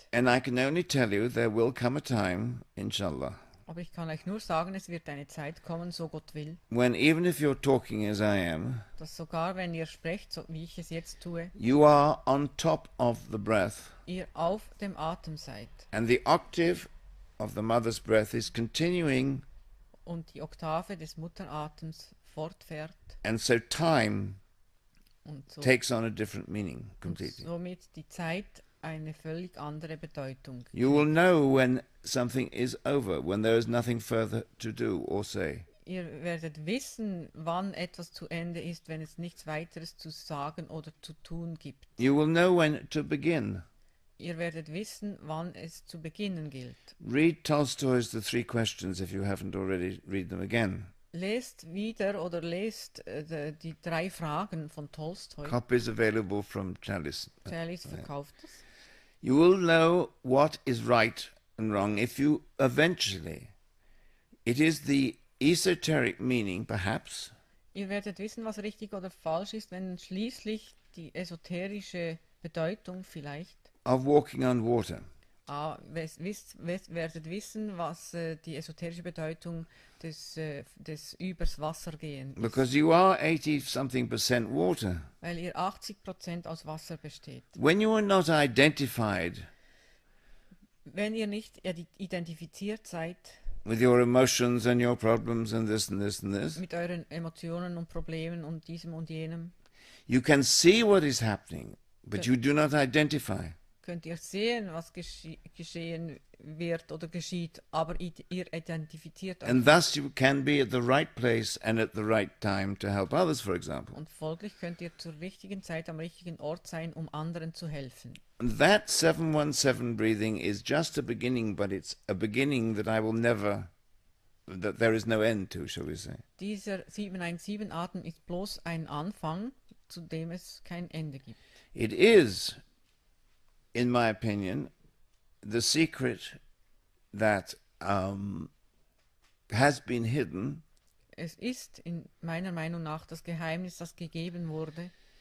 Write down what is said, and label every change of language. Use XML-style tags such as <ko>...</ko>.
<en>And I can only tell you there will come a time, inshallah,</en> <de>Aber ich kann euch nur sagen, es wird eine Zeit kommen, so Gott will,</de> <en>when even if you're talking as I am,</en> <de>dass sogar wenn ihr sprecht, so wie ich es jetzt tue,</de> <en>you are on top of the breath,</en> <de>ihr auf dem Atem seid</de> <en>and the octave of the mother's breath is continuing,</en> <de>und die Oktave des Mutteratems fortfährt</de> <en>and so time</en> <de>und so,</de> <en>takes on a different meaning</en> <de>und</de> <en>completely.</en> <de>somit die Zeit eine völlig andere Bedeutung.</de> <en>You will know when something is over, when there is nothing further to do or say.</en> <de>Ihr werdet wissen, wann etwas zu Ende ist, wenn es nichts weiteres zu sagen oder zu tun gibt.</de> <en>You will know when to begin.</en> <de>Ihr werdet wissen, wann es zu beginnen gilt.</de> <en>Read Tolstoy's The Three Questions if you haven't already. Read them again.</en> <de>Lest wieder oder lest die 3 Fragen von Tolstoi.</de> <en>Copies available from Chalice.</en> <de>Chalice verkauft es.</de> <en>You will know what is right and wrong if you eventually. It is the esoteric meaning, perhaps,</en> <de>Ihr werdet wissen, was richtig oder falsch ist, wenn schließlich die esoterische Bedeutung vielleicht</de> <en>of walking on water.</en> <de>werdet wissen, was die esoterische Bedeutung des übers Wasser gehen ist.</de> <en>Because you are 80-something% water.</en> <de>Weil ihr 80% aus Wasser besteht.</de> <en>When you are not identified</en> <de>Wenn ihr nicht identifiziert seid</de> <en>with your emotions and your problems and this and this and this,</en> <de>mit euren Emotionen und Problemen und diesem und jenem,</de> <en>you can see what is happening, but you do not identify.</en> <de>könnt ihr sehen, was geschehen wird oder geschieht, aber ihr identifiziert euch.</de> <en>And thus you can be at the right place and at the right time to help others, for example.</en> <de>Und folglich könnt ihr zur richtigen Zeit am richtigen Ort sein, um anderen zu helfen.</de> <en>And that 717 breathing is just a beginning, but it's a beginning that that there is no end to, shall we say.</en> <de>Dieser 717 Atem ist bloß ein Anfang, zu dem es kein Ende gibt.</de> <en>It is, in my opinion, the secret that has been hidden</en> <de>Es ist in meiner Meinung nach das Geheimnis, das gegeben wurde</de>